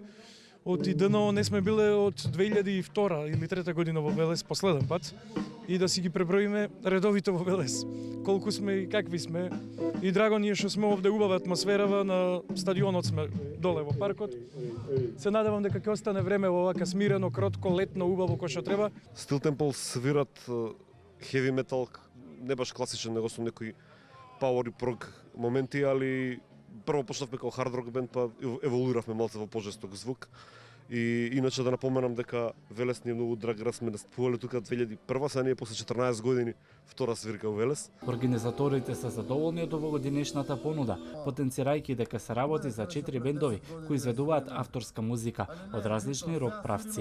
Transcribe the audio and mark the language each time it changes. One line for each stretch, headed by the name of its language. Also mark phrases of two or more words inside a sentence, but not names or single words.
Macedonian: Од ДНО не сме биле од 2002 или 2003 година во Велес последен пат и да си ги преброиме редовито во Велес. Колку сме и какви сме. И драго ни е што сме овде, убава атмосферава, на стадионот сме доле во паркот. Се надевам дека ќе остане време во овака смирено, кротко, летно, убаво кој што треба. Steel Temple свират
English: heavy metal,
Macedonian: не баш класичен, него со некои power и prog моменти, али прво почнавме како
English: hard rock
Macedonian: бенд, па еволуиравме малце во пожесток звук. И иначе да напоменам дека Велес ни е многу драг град, сме настапувале тука 2001, сега ние после 14 години втора свирка во Велес. Организаторите се задоволни од овогодинешната понуда, потенцирајќи дека се работи за 4 бендови кои изведуваат авторска музика од различни рок правци.